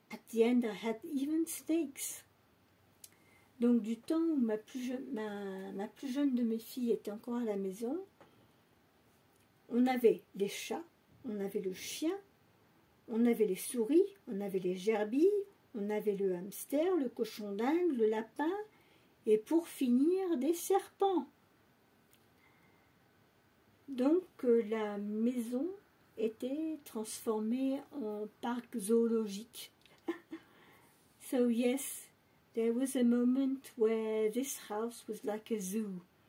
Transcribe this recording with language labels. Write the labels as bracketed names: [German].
[English] the end, I had even snakes. [French] Donc du temps où ma plus jeune de mes filles était encore à la maison, on avait les chats, on avait le chien, on avait les souris, on avait les gerbilles, on avait le hamster, le cochon d'Inde, le lapin, et pour finir, des serpents. Donc la maison était transformée en parc zoologique. [English] So yes, there was a moment where this house was like a zoo.